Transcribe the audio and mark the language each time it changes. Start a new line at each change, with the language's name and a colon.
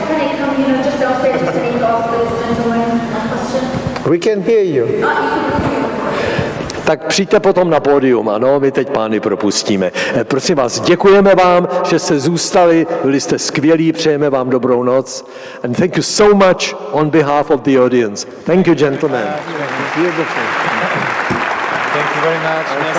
English: Can I come, just downstairs just to make off this gentleman a question? We can hear you.
Czech: Tak přijďte potom na pódium, ano, my teď pány propustíme. Prosím vás, děkujeme vám, že jste zůstali, byli jste skvělí, přejeme vám dobrou noc.
English: And thank you so much on behalf of the audience. Thank you, gentlemen. Thank you very much. Merci.